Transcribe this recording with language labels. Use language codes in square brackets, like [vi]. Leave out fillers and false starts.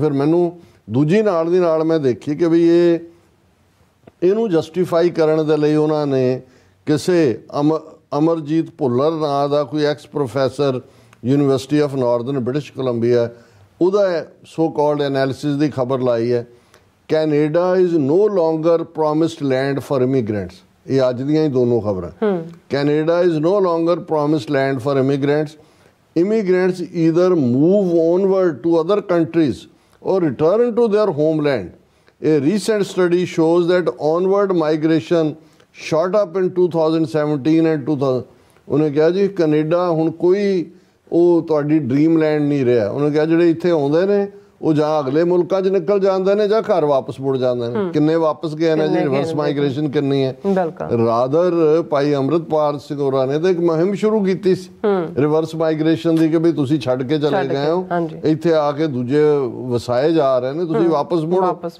[pa] ਫਿਰ ਮੈਨੂੰ ਦੂਜੀ ਨਾਲ ਦੀ ਨਾਲ ਮੈਂ ਦੇਖੀ ਕਿ ਵੀ ਇਹਨੂੰ ਜਸਟੀਫਾਈ ਕਰਨ ਦੇ ਲਈ ਉਹਨਾਂ ਨੇ ਕਿਸੇ ਅਮਰਜੀਤ ਭੁੱਲਰ ਨਾਂ ਦਾ ਕੋਈ X professor university of Northern British Columbia, ਉਹਦਾ ਸੋ ਕਾਲਡ ਐਨਾਲਿਸਿਸ ਦੀ ਖਬਰ ਲਾਈ ਹੈ। [en] Canada is no longer promised land for immigrants. [pa] ਇਹ ਅੱਜ ਦੀਆਂ ਹੀ ਦੋਨੋਂ ਖਬਰਾਂ। [en] Canada is no longer promised land for immigrants. Immigrants either move onward to other countries or return to their homeland. A recent study shows that onward migration shot up in 2017 and 2000। [pa] ਉਹਨੇ ਕਿਹਾ ਜੀ Canada ਹੁਣ ਕੋਈ ਉਹ ਤੁਹਾਡੀ dream land ਨਹੀਂ ਰਿਹਾ। ਉਹਨੇ ਕਿਹਾ ਜਿਹੜੇ ਇੱਥੇ ਆਉਂਦੇ ਨੇ ਉਹ ਜਾਂ ਅਗਲੇ ਮੁਲਕਾਂ 'ਚ ਨਿਕਲ ਜਾਂਦੇ ਨੇ ਜਾਂ ਘਰ ਵਾਪਸ ਮੁੜ ਜਾਂਦੇ ਨੇ। ਕਿੰਨੇ ਵਾਪਸ ਗਏ ਨੇ ਜੀ? ਰਿਵਰਸ ਮਾਈਗ੍ਰੇਸ਼ਨ ਕਿੰਨੀ ਹੈ? ਰਾਦਰ ਭਾਈ ਅੰਮ੍ਰਿਤਪਾਲ ਸਿੰਘ ਹੋਰਾਂ ਨੇ ਤਾਂ ਇੱਕ ਮੁਹਿੰਮ ਸ਼ੁਰੂ ਕੀਤੀ ਸੀ ਰਿਵਰਸ ਮਾਈਗ੍ਰੇਸ਼ਨ ਦੀ ਕਿ ਵੀ ਤੁਸੀਂ ਛੱਡ ਕੇ ਚਲੇ ਗਏ ਹੋ, ਇੱਥੇ ਆ ਕੇ ਦੂਜੇ ਵਸਾਏ ਜਾ ਰਹੇ ਨੇ, ਤੁਸੀਂ ਵਾਪਸ ਮੁੜੋ।